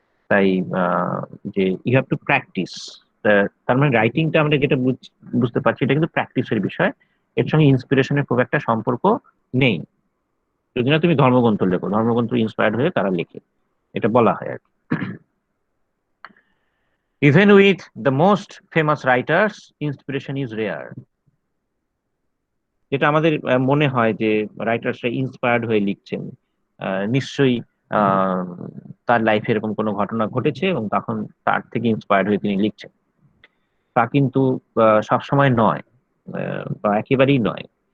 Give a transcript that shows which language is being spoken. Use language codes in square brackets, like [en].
[bn] তাই আহ, যে [en] You have to practice. [bn] তার মানে রাইটিংটা আমরা যেটা বুঝতে পারছি, এটা কিন্তু প্র্যাকটিসের বিষয়, এর সঙ্গে ইন্সপিরেশনের খুব একটা সম্পর্ক নেই। যদি না তুমি ধর্মগ্রন্থ লেখো, ধর্মগ্রন্থ ইন্সপায়ার্ড হয়ে তারা লেখে, এটা বলা হয় আর কি। [en] Even with the most famous writers, inspiration is rare. [bn] যেটা আমাদের মনে হয় যে রাইটার্সরা ইন্সপায়ার্ড হয়ে লিখছেন, নিশ্চয়ই আহ, তার লাইফে এরকম কোনো ঘটনা ঘটেছে এবং তখন তার থেকে ইন্সপায়ার্ড হয়ে তিনি লিখছেন। তা কিন্তু সবসময় নয়, বা একেবারেই নয়।